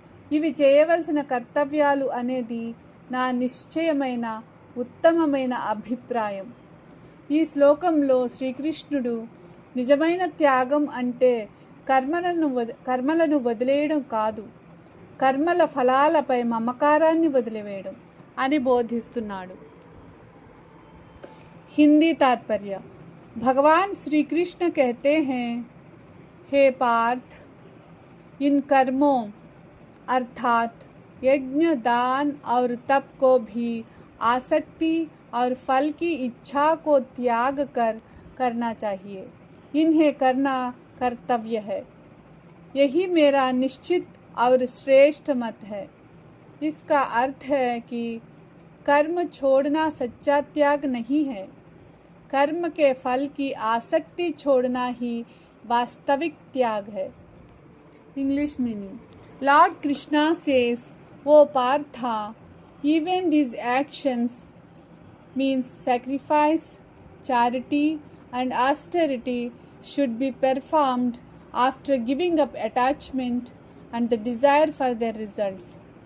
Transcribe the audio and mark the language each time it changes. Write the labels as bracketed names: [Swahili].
[Telugu] ఇవి చేయవలసిన కర్తవ్యాలు అనేది నా నిశ్చయమైన ఉత్తమమైన అభిప్రాయం. ఈ శ్లోకంలో శ్రీకృష్ణుడు నిజమైన త్యాగం అంటే కర్మలను వదిలేయడం కాదు, కర్మల ఫలాలపై మమకారాన్ని వదిలివేయడం అని బోధిస్తున్నాడు. [Hindi] हिंदी तात्पर्य। भगवान श्री कृष्ण कहते हैं, हे पार्थ, इन कर्मों अर्थात यज्ञ, दान और तप को भी आसक्ति और फल की इच्छा को त्याग कर करना चाहिए। इन्हें करना कर्तव्य है। यही मेरा निश्चित और श्रेष्ठ मत है। इसका अर्थ है कि कर्म छोड़ना सच्चा त्याग नहीं है, कर्म के फल की आसक्ति छोड़ना ही वास्तविक त्याग है। [English] English meaning. Lord Krishna says, O Partha, even these actions means sacrifice, charity and austerity should be performed after giving up attachment and the desire for their results.